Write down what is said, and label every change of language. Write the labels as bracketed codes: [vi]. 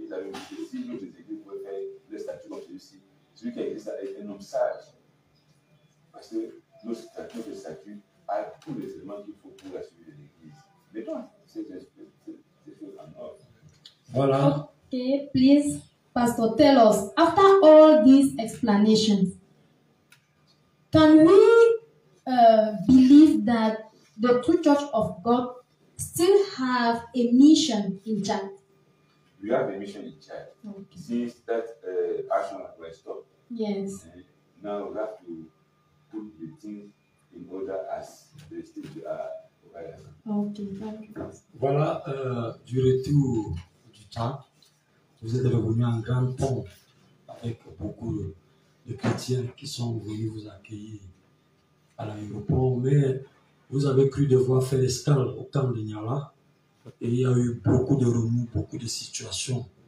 [fr] Il avait dit que si nos églises pouvaient faire le statut comme celui-ci, celui qui a écrit ça est un homme sage. Parce que notre statut a tous les éléments qu'il faut pour la suite de l'église. Mais toi, c'est en ordre. Voilà. [en] Okay, please, Pastor, tell us, after all these explanations, can we believe that the True Church of God still have a mission in Chad? We have a mission in Chad. Okay. Since that action was stopped, Yes. now we have to put the things in order as the state are organized. Okay, thank you. [fr] Voilà, du retour du Tchad, vous êtes revenu en grande pompe avec beaucoup de chrétiens qui sont venus vous accueillir à l'aéroport, mais vous avez cru devoir faire escale au camp de Niala et il y a eu beaucoup de remous, beaucoup de situations.